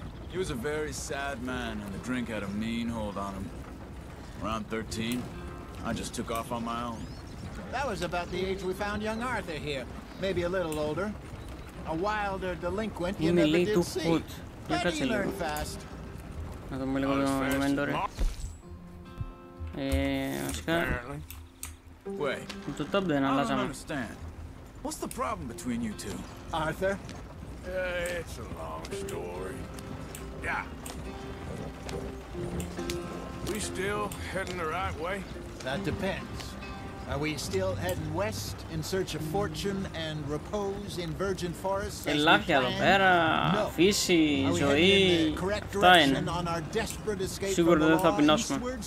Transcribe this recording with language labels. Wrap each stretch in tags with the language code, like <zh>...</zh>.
<en>He was a very sad man, and the drink had a mean hold on him. Around 13, I just took off on my own. That was about the age we found young Arthur here. Maybe a little older. A wilder delinquent you never did see. But he learned fast.</en> <el>Να δούμε λίγο το inventory. Βασικά... Το top δεν αλλάζαμε.</el> <en>What's the problem between you two? Arthur? It's a long story. Yeah. We still heading the right way? That depends. Are we still heading west in search of fortune and repose in virgin forests?</en> <el>Ελάφια εδώ πέρα, φύση, ζωή, αυτά είναι. Σίγουρα δεν θα πεινάσουμε.</el>